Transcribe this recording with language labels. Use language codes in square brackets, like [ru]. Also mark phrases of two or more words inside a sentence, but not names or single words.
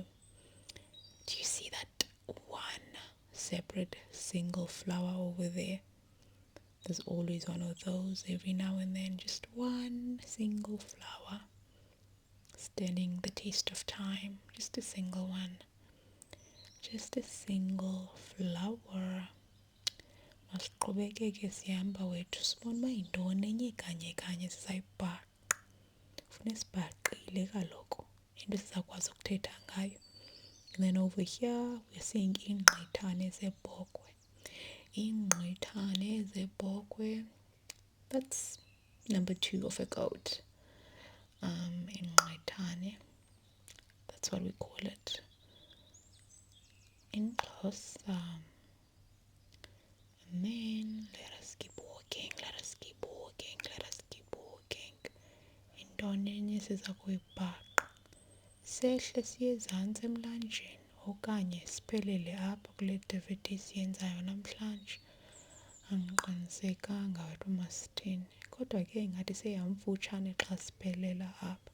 [en] Do you see that one separate single flower over there? There's always one of those every now and then, just one single flower standing the test of time. Just a single one. Just a single flower. [xh] Masiqhubekeke sihamba wethu sibone uba yintoni enye kanye sizayibhaqa. Fune sibhaqile kaloku into sizakwazi ukuthetha ngayo. [en] And then over here we're seeing [xh] ingqithane zebhokhwe. Ingqithane zebhokhwe. [en] That's number 2 of a goat. [xh] Ingqithane. [en] That's what we call it in Xhosa. And then let us keep walking. [xh] Intoni enye siza kuyibhaqa. Sehle siye ezantsi emlanjeni okanye siphelele apha kule activity siyenzayo namhlanje. Andiqinisekanga wethu masithini, kodwa ke ingathi seyamfutshane xa siphelela apha.